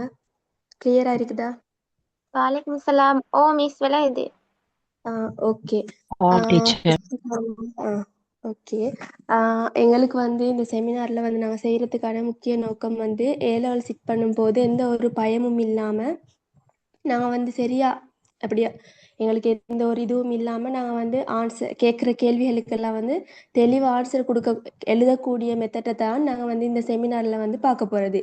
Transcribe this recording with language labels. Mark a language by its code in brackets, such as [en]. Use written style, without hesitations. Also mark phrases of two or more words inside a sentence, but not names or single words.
[ta] கிளியரா இருக்குதா? वालेकुम सलाम। ओ मिस वाला है दे। ஓகே. டீச்சர். ஓகே. எங்களுக்கு வந்து இந்த செமினார்ல வந்து நாங்கள் செய்யறதுக்கான முக்கிய நோக்கம் வந்து ஏலெவல் சிட் பண்ணும்போது எந்த ஒரு பயமும் இல்லாமல் நாங்கள் வந்து சரியா அப்படியா எங்களுக்கு எந்த ஒரு இதுவும் இல்லாமல் நாங்கள் வந்து ஆன்சர் கேட்குற கேள்விகளுக்கெல்லாம் வந்து தெளிவாக ஆன்சர் எழுதக்கூடிய மெத்தடை தான் நாங்கள் வந்து இந்த செமினாரில் வந்து பார்க்க போகிறது.